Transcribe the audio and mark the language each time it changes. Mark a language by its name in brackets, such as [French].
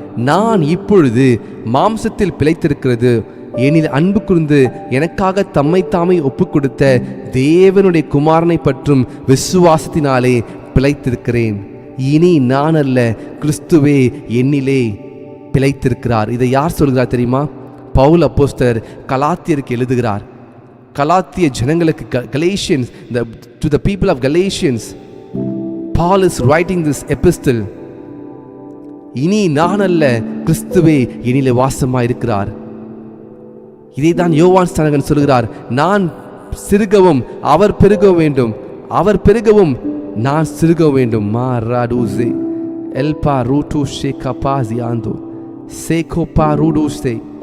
[Tamil] நான் இப்பொழுது மாம்சத்தில் பிழைத்திருக்கிறது எனில் அன்பு கூர்ந்து எனக்காக தம்மை தாமே ஒப்பு கொடுத்த தேவனுடைய குமாரனை பற்றும் விசுவாசத்தினாலே பிழைத்திருக்கிறேன். இனி நான் அல்ல, கிறிஸ்துவே என்னிலே பிழைத்திருக்கிறார். இதை யார் சொல்கிறார் தெரியுமா? பவுல் அப்போஸ்தலர் கலாத்தியருக்கு எழுதுகிறார். கலாத்திய ஜனங்களுக்கு, [English] Galatians, to the people of Galatians, Paul is writing this epistle. [Tamil] இனி நான் அல்ல, கிறிஸ்துவே என்னிலே வாசமாயிருக்கிறார். இதை தான் யோவான் ஸ்நானகன் சொல்கிறார். நான் சிறுகவும் அவர் பெருக வேண்டும், அவர் பெருகவும் நான் சிறுக வேண்டும். மாராடூசே எல்பா ரூட்டூஷே கபாசியாந்தோ சேகோபா ரூடூசே.